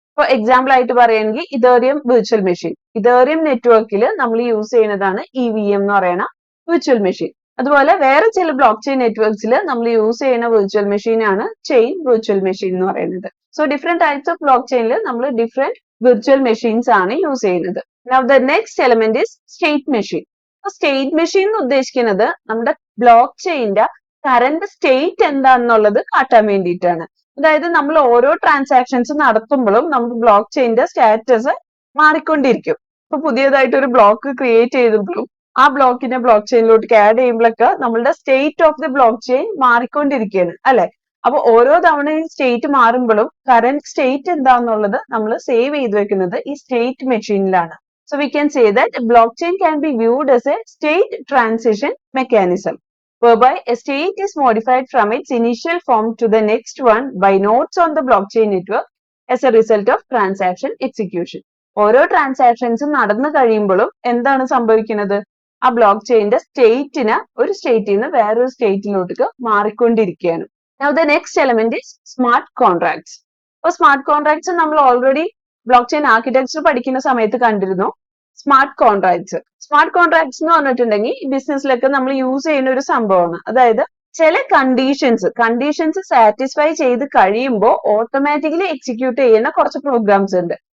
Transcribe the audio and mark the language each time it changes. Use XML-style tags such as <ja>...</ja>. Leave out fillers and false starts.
<ml>ഇപ്പൊ എക്സാമ്പിൾ ആയിട്ട് പറയുകയാണെങ്കിൽ ഇതേറിയം വിർച്വൽ മെഷീൻ, ഇതേറിയം നെറ്റ്വർക്കിൽ നമ്മൾ യൂസ് ചെയ്യുന്നതാണ് EVM എന്ന് പറയുന്ന വിർച്വൽ മെഷീൻ. അതുപോലെ വേറെ ചില ബ്ലോക്ക് ചെയിൻ നെറ്റ്വർക്ക്സിൽ നമ്മൾ യൂസ് ചെയ്യുന്ന വിർച്വൽ മെഷീൻ ആണ് ചെയിൻ വിർച്വൽ മെഷീൻ എന്ന് പറയുന്നത്. So different types of block ചെയിനിൽ നമ്മൾ ഡിഫറെന്റ് വിർച്വൽ മെഷീൻസ് ആണ് യൂസ് ചെയ്യുന്നത്.</ml> <en>Now the next element is state machine.</en> <ml>State machine എന്ന് ഉദ്ദേശിക്കുന്നത് നമ്മുടെ ബ്ലോക്ക് ചെയിന്റെ കറന്റ് സ്റ്റേറ്റ് എന്താണെന്നുള്ളത് കാട്ടാൻ വേണ്ടിയിട്ടാണ്. അതായത് നമ്മൾ ഓരോ ട്രാൻസാക്ഷൻസ് നടത്തുമ്പോഴും നമ്മുടെ ബ്ലോക്ക് ചെയിന്റെ സ്റ്റാറ്റസ് മാറിക്കൊണ്ടിരിക്കും. ഇപ്പൊ പുതിയതായിട്ട് ഒരു ബ്ലോക്ക് ക്രിയേറ്റ് ചെയ്തപ്പോഴും ആ ബ്ലോക്കിനെ ബ്ലോക്ക് ചെയിനിലോട്ട് ആഡ് ചെയ്യുമ്പോഴൊക്കെ നമ്മളുടെ state of the block chain മാറിക്കൊണ്ടിരിക്കുകയാണ്, അല്ലെ? അപ്പൊ ഓരോ തവണയും സ്റ്റേറ്റ് മാറുമ്പോഴും കറന്റ് സ്റ്റേറ്റ് എന്താണെന്നുള്ളത് നമ്മൾ സേവ് ചെയ്ത് വെക്കുന്നത് ഈ state മെഷീനിലാണ്.</ml> <en>So we can say that blockchain can be viewed as a state transition mechanism, whereby a state is modified from its initial form to the next one by nodes on the blockchain network as a result of transaction execution.</en> <ml>ഓരോ ട്രാൻസാക്ഷൻസും നടന്നു കഴിയുമ്പോഴും എന്താണ് സംഭവിക്കുന്നത്? ആ block ചെയിന്റെ സ്റ്റേറ്റിന് ഒരു സ്റ്റേറ്റിൽ നിന്ന് വേറൊരു സ്റ്റേറ്റിലോട്ട് മാറിക്കൊണ്ടിരിക്കുകയാണ്.</ml> <en>Now the next element is smart contracts.</en> <ml>അപ്പോൾ സ്മാർട്ട് കോൺട്രാക്ട്സ് നമ്മൾ ഓൾറെഡി ബ്ലോക്ക് ചെയിൻ ആർക്കിടെക്ചർ പഠിക്കുന്ന സമയത്ത് കണ്ടിരുന്നു. സ്മാർട്ട് കോൺട്രാക്ട്സ് എന്ന് പറഞ്ഞിട്ടുണ്ടെങ്കിൽ ബിസിനസ്സിലൊക്കെ നമ്മൾ യൂസ് ചെയ്യുന്ന ഒരു സംഭവമാണ്. അതായത് ചില കണ്ടീഷൻസ് സാറ്റിസ്ഫൈ ചെയ്ത് കഴിയുമ്പോൾ ഓട്ടോമാറ്റിക്കലി എക്സിക്യൂട്ട് ചെയ്യുന്ന കുറച്ച് പ്രോഗ്രാംസ് ഉണ്ട്.</ml>